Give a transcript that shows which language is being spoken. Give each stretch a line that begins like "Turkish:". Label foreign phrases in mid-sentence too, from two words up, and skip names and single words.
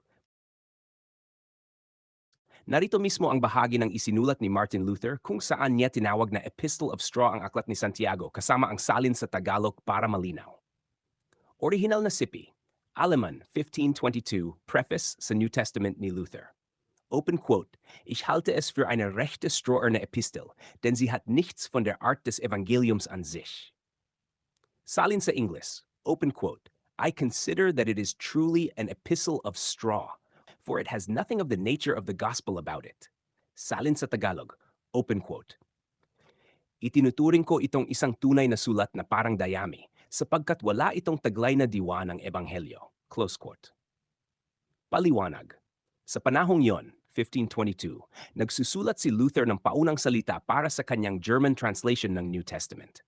Filipino: Narito mismo ang bahagi ng isinulat ni Martin Luther kung saan niya tinawag na Epistle of Straw ang aklat ni Santiago kasama ang salin sa Tagalog para malinaw. Original na sipi, Aleman 1522, Preface sa New Testament ni Luther.
English: Open quote,
German: ich halte es für eine rechte stroherne Epistel, denn sie hat nichts von der Art des Evangeliums an sich.
Filipino: Salin sa
English: English, open quote, I consider that it is truly an epistle of straw, for it has nothing of the nature of the gospel about it.
Filipino: Salin sa Tagalog,
English: open quote.
Filipino: Itinuturing ko itong isang tunay na sulat na parang dayami, sapagkat wala itong taglay na diwa ng ebanghelyo.
English: Close quote. Paliwanag.
Filipino: Sa panahong yon, 1522, nagsusulat si Luther ng paunang salita para sa kanyang
English: German translation
Filipino: ng New Testament.